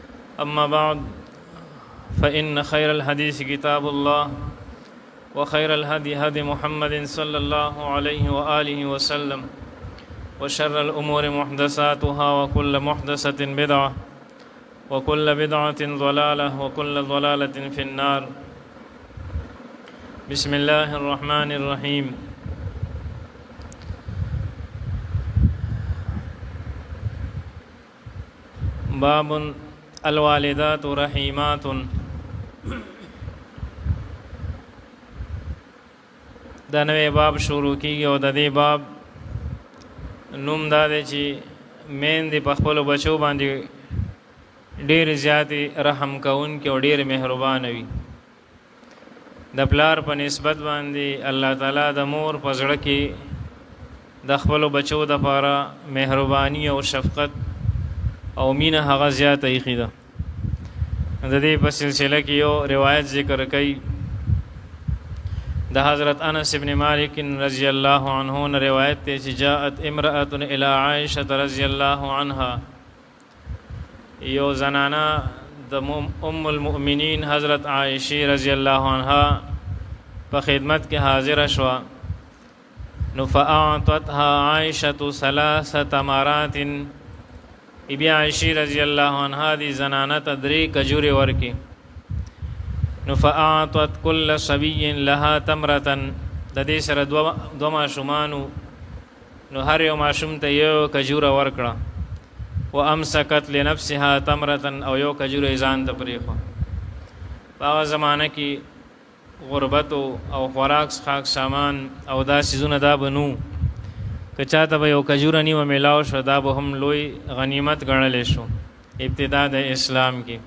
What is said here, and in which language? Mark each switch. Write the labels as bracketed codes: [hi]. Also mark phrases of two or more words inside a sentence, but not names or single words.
[ar] أما بعد فإن خير الحديث كتاب الله وخير الهدي هدي محمد صلى الله عليه وآله وسلم وشر الأمور محدثاتها وكل محدثة بدعة وكل بدعة ضلالة وكل ضلالة في النار. بسم الله الرحمن الرحيم. باب الوالدات رحیمات. [ps] دا نوی باب شروع کیږي او د دې باب نوم دا دی چې میندې په خپلو بچو باندې ډېر زیاتې رحم کوونکې او ډېر مهربانه وي. د پلار په نسبت باندې الله تعالی د مور په زړه کې د خپلو بچو دپاره مهرباني او شفقت او مینه هغه زیاته ایښې ده. د دې په سلسله کې یو روایت ذکر کوي د حضرت انس ابن مالک [ar] رضی الله عنه [ps] نه روایت دی چې [ar] جاءت امرأة الى عائشة رضی الله عنها. [ps] یو زنانه د ام المؤمنین حضرت عائشہ [ar] رضی الله عنها [ps] په خدمت کې حاضر شوه. [ar] نو فاعطتها عائشة 3 تمرات. [ps] بی عائشہ [ar] رضی الله عنها [ps] دی زنانه ته 3 کجورې ورکې. [ar] نو فاعطت كل صبي لها تمرة. [ps] د دې سره دو ماشومانو نو هر یو ماشوم ته یو کجوره ورکړه. [ar] وامسكت لنفسها تمرة [ps] او یو کجوره ځان ته پرېښوه. په هغه زمانه کې غربت او خوراک څښاک سامان او دا څیزونه دا به نو که چاته به یو کجوره نیمه میلاو شو دا به هم لوی غنیمت ګڼلی شو ابتدا د اسلام کې.